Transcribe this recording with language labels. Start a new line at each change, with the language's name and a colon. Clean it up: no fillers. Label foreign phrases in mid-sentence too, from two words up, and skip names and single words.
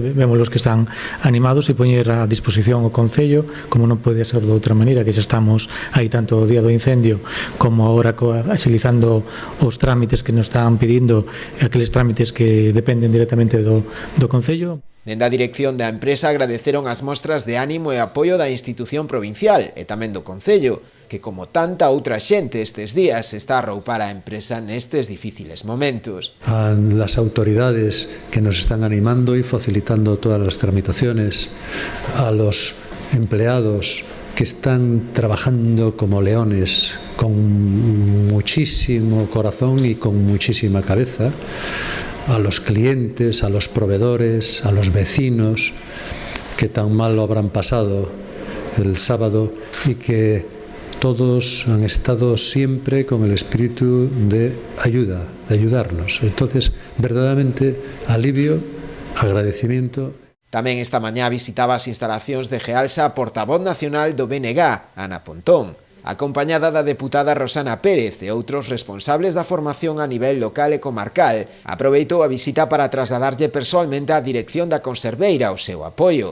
Galician: Vemos os que están animados e poñer a disposición o Concello, como non pode ser de outra maneira, que xa estamos aí tanto o día do incendio como agora axilizando os trámites que nos están pedindo, aqueles trámites que dependen directamente do Concello. Dende a dirección da empresa agradeceron as mostras de ánimo e apoio da institución provincial e tamén do Concello, que como tanta outra xente estes días está a arroupar a empresa nestes difíciles momentos.
Spanish: A las autoridades que nos están animando y facilitando todas las tramitaciones, a los empleados que están trabajando como leones con muchísimo corazón y con muchísima cabeza, a los clientes, a los proveedores, a los vecinos que tan mal lo habrán pasado el sábado y que todos han estado siempre con el espíritu de ayuda, de ayudarnos. Entonces, verdaderamente, alivio, agradecimiento.
Galician: Tamén esta mañá visitaba as instalacións de Gealsa a portavoz nacional do BNG, Ana Pontón, acompañada da deputada Rosana Pérez e outros responsables da formación a nivel local e comarcal. Aproveitou a visita para trasladarlle persoalmente á dirección da Conserveira o seu apoio.